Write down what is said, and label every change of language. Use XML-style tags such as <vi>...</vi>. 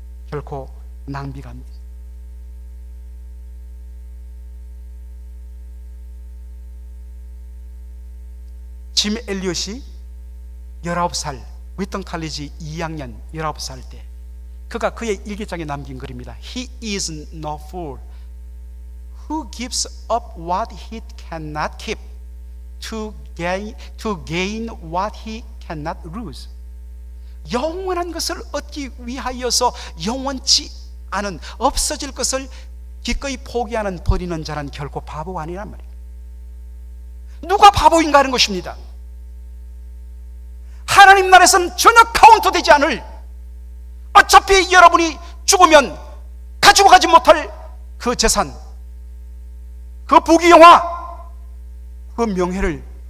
<ko>결코 낭비가 아닙니다. 짐 엘리엇이 19살, 위턴 칼리지 2학년 19살 때 그가 그의 일기장에 남긴 글입니다.</ko> <en>He is no fool who gives up what he cannot keep to gain what he cannot lose.</en> <ko>영원한 것을 얻기 위하여서 영원치 않은, 없어질 것을 기꺼이 포기하는, 버리는 자는 결코 바보가 아니란 말이에요. 누가 바보인가 하는 것입니다. 하나님 나라에서는 전혀 카운트 되지 않을, 어차피 여러분이 죽으면 가지고 가지 못할 그 재산, 그 부귀영화, 그 명예를</ko>